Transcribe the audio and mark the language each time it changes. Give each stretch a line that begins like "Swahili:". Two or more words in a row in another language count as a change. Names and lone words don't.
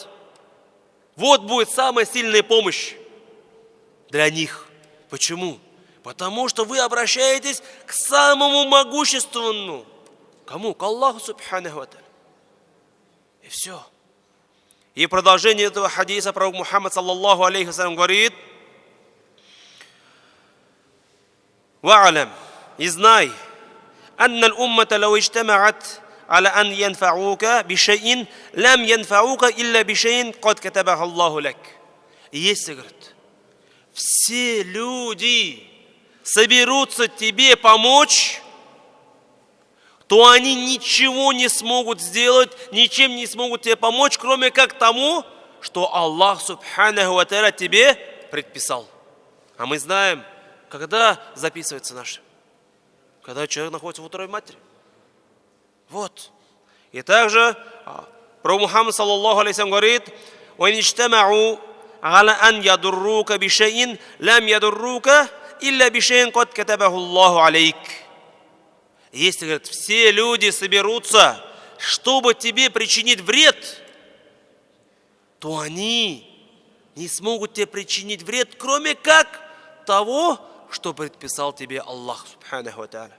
Russian: Вот будет самая сильная помощь для них. Почему? Потому что вы обращаетесь к самому могущественному. Кому? К
Arabic: الله سبحانه وتعالى.
Russian: И все. И продолжение этого хадиса пророк Мухаммад
Arabic: صلى الله عليه وسلم
Russian: говорит: «Ва'алям, и знай,
Arabic: أن الأمة لو اجتمعت على أن ينفعوك بشيء لم ينفعوك إلا بشيء قد كتبه الله لك».
Russian: И если, говорит, все люди соберутся тебе помочь, то они ничего не смогут сделать, ничем не смогут тебе помочь, кроме как тому, что
Arabic: الله سبحانه وتعالى
Russian: тебе предписал. А мы знаем, когда записывается наше? Когда человек находится в утробе матери. Вот. И также пророк Мухаммад
Arabic: صلى الله عليه وسلم говорит: «وإن اجتمعوا على أن يضروك بشيء لم يضروك إلا بشيء قد كتبه الله عليك».
Russian: Если, говорит, все люди соберутся, чтобы тебе причинить вред, то они не смогут тебе причинить вред, кроме как того, что предписал тебе
Arabic: الله سبحانه وتعالى.